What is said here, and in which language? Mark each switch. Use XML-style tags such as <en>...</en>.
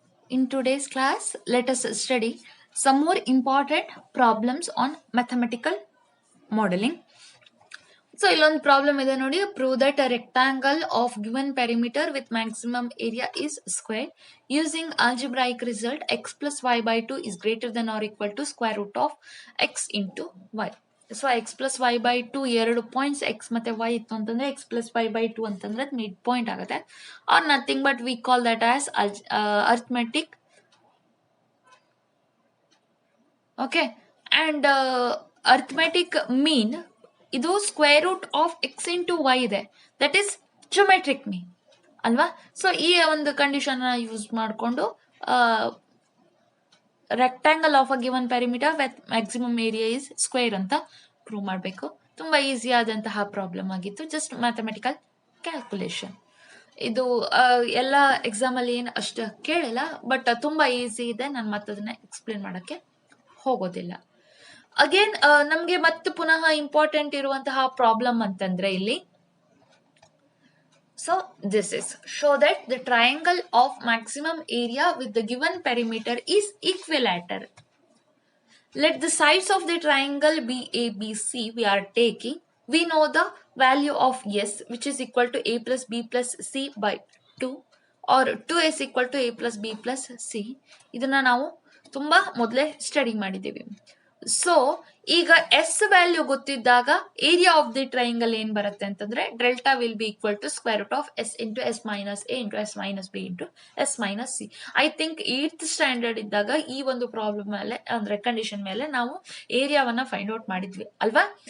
<en>In today's class, let us study some more important problems on mathematical modeling. So,</en> <kn>illond problem ide nodi,</kn> <en>prove that a rectangle of given perimeter with maximum area is square using algebraic result x plus y by 2 is greater than or equal to square root of x into y. So x plus y by two ಎರಡು points x ಮತ್ತೆ y ಇತ್ತು ಅಂತಂದ್ರೆ x plus y by two ಅಂತಂದ್ರೆ mid point ಆಗುತ್ತೆ or nothing but we call that as arithmetic. Okay, and arithmetic mean ಇದು square root of x into y ಇದೆ, that is geometric mean ಅಲ್ವಾ. So ಈ ಒಂದು condition use ಮಾಡಿಕೊಂಡು rectangle of a given perimeter with maximum area is square ಅಂತ prove ಮಾಡಬೇಕು. ತುಂಬಾ easy ಆದಂತಹ ಪ್ರಾಬ್ಲಮ್ ಆಗಿತ್ತು, ಜಸ್ಟ್ ಮ್ಯಾಥಮೆಟಿಕಲ್ ಕ್ಯಾಲ್ಕುಲೇಷನ್.</en> <kn>ಇದು ಎಲ್ಲ ಎಕ್ಸಾಮ್ ಅಲ್ಲಿ ಏನು ಅಷ್ಟು ಕೇಳಿಲ್ಲ, ಬಟ್ ತುಂಬಾ ಈಸಿ ಇದೆ. ನಾನು ಮತ್ತದನ್ನ ಎಕ್ಸ್ಪ್ಲೇನ್ ಮಾಡಕ್ಕೆ ಹೋಗೋದಿಲ್ಲ. ಅಗೇನ್ ನಮ್ಗೆ ಮತ್ತೆ ಪುನಃ ಇಂಪಾರ್ಟೆಂಟ್ ಇರುವಂತಹ ಪ್ರಾಬ್ಲಮ್ ಅಂತಂದ್ರೆ ಇಲ್ಲಿ,</kn> <en>so this is show that the triangle of maximum area with the given perimeter is equilateral. Let the sides of the triangle be ABC we are taking. We know the value of S, which is equal to A plus B plus C by 2 or 2S equal to A plus B plus C.</en> <kn>ಇದನ್ನ ನಾವು ತುಂಬಾ ಮೊದಲೇ study ಮಾಡಿದ್ದೀವಿ.</kn> <en>So ಈಗ S value ಗೊತ್ತಿದ್ದಾಗ area of the triangle ಏನ್ ಬರುತ್ತೆ ಅಂತಂದ್ರೆ delta will be equal to square root of S into S minus A into S minus B into S minus C. I think</en> <kn>8th standard ಇದ್ದಾಗ ಈ ಒಂದು problem ಮೇಲೆ ಅಂದ್ರೆ condition ಮೇಲೆ ನಾವು ಏರಿಯಾವನ್ನ ಫೈಂಡ್ ಔಟ್ ಮಾಡಿದ್ವಿ ಅಲ್ವಾ.</kn>